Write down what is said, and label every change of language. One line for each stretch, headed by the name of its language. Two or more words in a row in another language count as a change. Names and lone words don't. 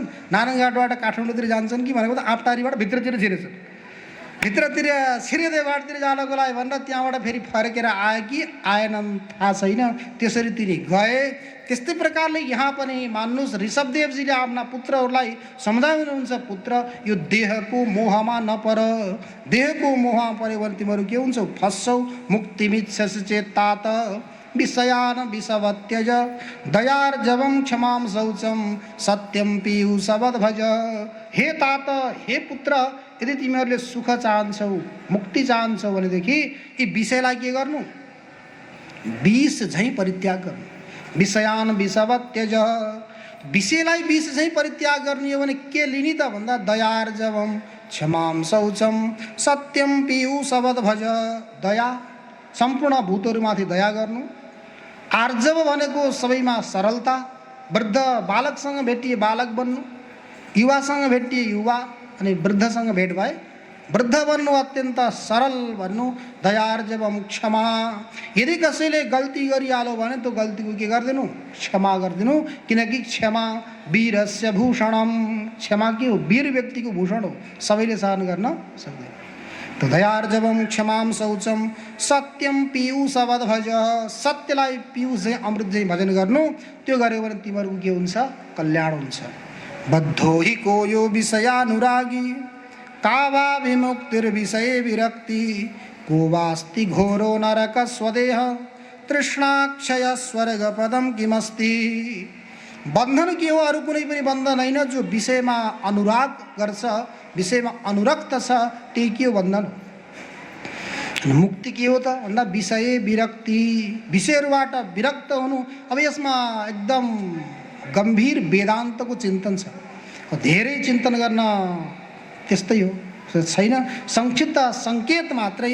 Nepali: नारायणघाटबाट काठमाडौँतिर जान्छन् कि भनेको त आँपटारीबाट भित्रतिर छिरेछन्, भित्रतिर छिरेदेवाटतिर जानको लागि भनेर त्यहाँबाट फेरि फर्केर आए कि आएनन् थाहा छैन, त्यसरी तिनी गए। त्यस्तै प्रकारले यहाँ पनि मान्नुहोस् ऋषभदेवजीले आफ्ना पुत्रहरूलाई सम्झाउनुहुन्छ, पुत्र यो देहको मोहमा नपर, देहको मोहमा पऱ्यो भने तिमीहरू के हुन्छौ, फस्छौ।
Sanskrit: मुक्तिमिच्छसि चेत् तात विषयान विषवत्यज, दयार्जवं क्षमां शौचं सत्यं पीयूषवद् भज।
Nepali: हे तात, हे पुत्र, यदि तिमीहरूले सुख चाहन्छौ, मुक्ति चाहन्छौ भनेदेखि यी विषयलाई के गर्नु, विष झैँ परित्याग गर्नु।
Sanskrit: विषयान विषवत्यज,
Nepali: विषयलाई विष झैँ परित्याग गर्ने हो भने के लिने त भन्दा
Sanskrit: दयार्जवं क्षमां शौचं सत्यं पीयूषवद् भज।
Nepali: दया, सम्पूर्ण भूतहरूमाथि दया गर्नु। आर्जव भनेको सबैमा सरलता, वृद्ध बालकसँग भेटिए बालक बन्नु, युवासँग भेटिए युवा, अनि वृद्धसँग भेट भए वृद्ध बन्नु, अत्यन्त सरल भन्नु।
Sanskrit: दयार्जवं क्षमा,
Nepali: यदि कसैले गल्ती गरिहाल्यो भने त्यो गल्तीको के गरिदिनु, क्षमा गरिदिनु, किनकि
Sanskrit: क्षमा वीरस्य भूषणम,
Nepali: क्षमा के हो, वीर व्यक्तिको भूषण हो, सबैले सहन गर्न सक्दैन। तो
Sanskrit: दयार्जवं क्षमां शौचं सत्यं पीयूषवद् भज,
Nepali: सत्यलाई पीयूष चाहिँ अमृत चाहिँ भजन गर्नु, त्यो गर्यो भने तिमीहरूको के हुन्छ, कल्याण हुन्छ।
Sanskrit: बद्धो हि को यो विषयानुरागी, का वा विमुक्तिर्विषये विरक्ति, को वास्ति घोरो नरक स्वदेह, तृष्णाक्षय स्वर्गपदम किमस्ति।
Nepali: बन्धन के हो, अरू कुनै पनि बन्धन होइन, जो विषयमा अनुराग गर्छ, विषयमा अनुरक्त छ, त्यही के हो, बन्धन हो। मुक्ति के हो त भन्दा विषय विरक्ति, विषयहरूबाट विरक्त हुनु। अब यसमा एकदम गम्भीर वेदान्तको चिन्तन छ, धेरै चिन्तन गर्न त्यस्तै हो छैन, संक्षिप्त सङ्केत मात्रै।